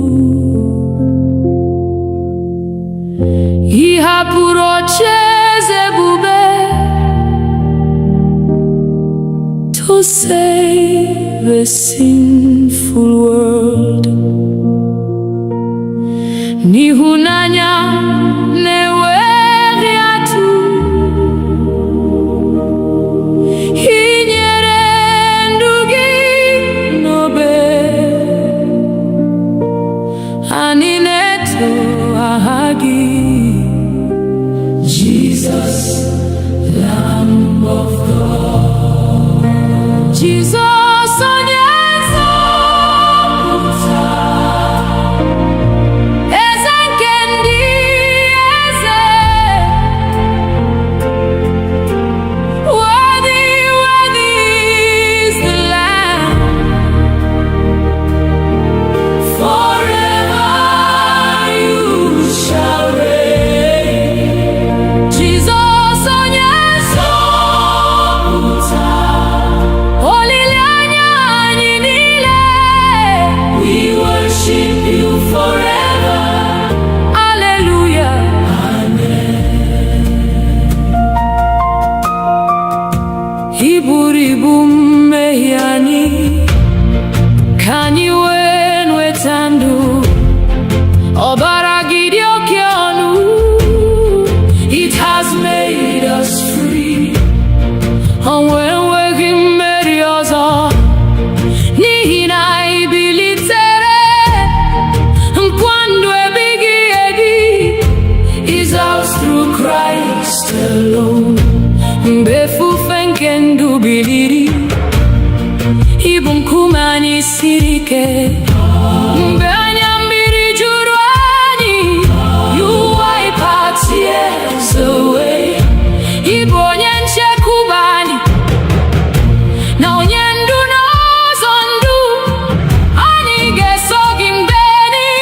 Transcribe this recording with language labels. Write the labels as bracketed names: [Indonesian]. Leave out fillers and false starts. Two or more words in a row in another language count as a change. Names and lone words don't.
[Igbo] ị hapụrụ ocheeze ebube [English] to save a sinful world. [Igbo] N'ịhụnanya na-enweghị atụ, ị nyere ndụ gị n'obe. Anyị na-eto aha gị, [English] Jesus, Lamb of God. [Igbo] Jesus onye nzọpụta, eze nke ndị eze. [English] Worthy, worthy is the Lamb. Forever you shall reign. [Igbo] Jesus onye nzọpụta, olileanya anyị niile. [English] We worship you forever. Hallelujah. Amen. [Igbo] Iburu ibu mmehie anyị, ka anyị wee nweta ndụ. Ọbara gị dị oke ọnụ. [English] It has made us free. [Igbo] Ọnwụ enweghị mmeri ọzọ, n'ihi na anyị bilitere. Nkwa ndụ ebighị ebi [English] is ours through Christ alone. [Igbo] Mgbe efufe nke ndụ biliri, ịbụ nkume anyị siri ike. Mgbe anya mmiri juru anyị, [English] you wipe our tears away. [Igbo] Ịbụ onye nchekwube anyị, na onye ndu n'ụzọ ndụ. Anyị ga-eso gị mgbe niile.